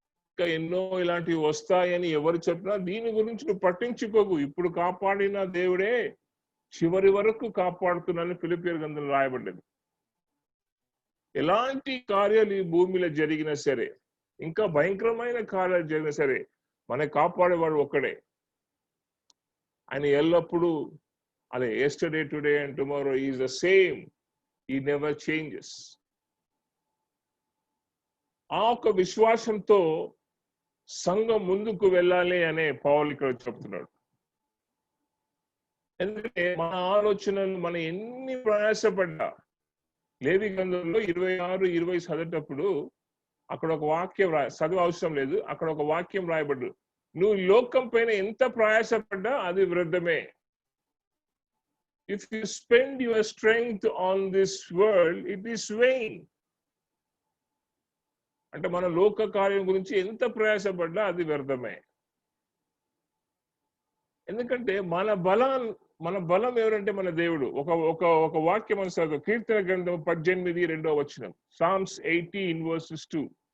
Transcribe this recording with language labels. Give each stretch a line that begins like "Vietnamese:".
Telugu: ఇంకా ఎన్నో ఇలాంటివి వస్తాయని ఎవరు చెప్పినా దీని గురించి నువ్వు పట్టించుకోకు. ఇప్పుడు కాపాడిన దేవుడే చివరి వరకు కాపాడుతున్నానని ఫిలిప్పీయుల గ్రంథంలో రాయబడ్డది. ఎలాంటి కార్యాలు ఈ భూమిలో జరిగినా సరే, ఇంకా భయంకరమైన కార్యాలు జరిగినా సరే, మనకి కాపాడేవాడు ఒక్కడే. ఆయన ఎల్లప్పుడూ అదే
English: yesterday, today and tomorrow is the same. He never changes.
Telugu: ఆ ఒక విశ్వాసంతో సంఘం ముందుకు వెళ్ళాలి అనే పౌలు ఇక్కడ చెప్తున్నాడు. ఎందుకంటే మన ఆలోచనలు మనం ఎన్ని ప్రయాసపడ్డా, లేవి గ్రంథంలో 26-20 చదివేటప్పుడు అక్కడ ఒక వాక్యం చదువు అవసరం లేదు, అక్కడ ఒక వాక్యం రాయబడ్డు. నువ్వు లోకం పైన ఎంత ప్రయాసపడ్డా అది వృద్ధమే.
English: If you spend your strength on this world, it is vain.
Telugu: అంటే మన లోక కార్యం గురించి ఎంత ప్రయాసపడ్డా అది వ్యర్థమే. ఎందుకంటే మన బలం ఎవరంటే మన దేవుడు. ఒక వాక్యం అనుసారం కీర్తన గ్రంథం 18:2 Psalms 18:2.